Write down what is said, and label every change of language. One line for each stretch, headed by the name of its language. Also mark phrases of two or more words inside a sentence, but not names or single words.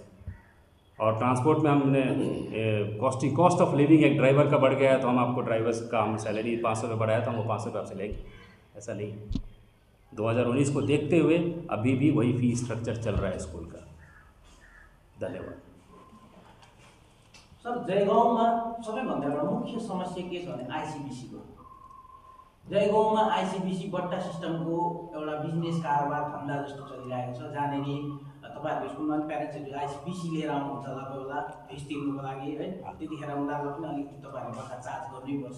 Hindi: और ट्रांसपोर्ट में हमने
English: cost of living
Hindi: एक ड्राइवर का बढ़ गया है तो हम आपको ड्राइवर्स का हम सैलरी 500 रुपये बढ़ाया तो हम वो 500 रुपये आपसे लेंगे, ऐसा नहीं। 2019 को देखते हुए अभी भी वही
English: fee structure
Hindi: चल रहा है स्कूल का। धन्यवाद सर।
Nepali: जयगाउँमा सबैभन्दा एउटा मुख्य समस्या के छ भने आइसिबिसीको। जयगाउँमा आइसिबिसी बट्टा सिस्टमको एउटा बिजनेस कारोबार धन्दा जस्तो चलिरहेको छ, जहाँनिर तपाईँहरूको स्कुलमा प्यारेन्ट्सहरू आइसिबिसी लिएर आउनुहुन्छ होला कोही बेला फिस तिर्नुको लागि है, त्यतिखेर उनीहरूलाई पनि अलिकति तपाईँहरूले बट्टा चार्ज गर्नैपर्छ।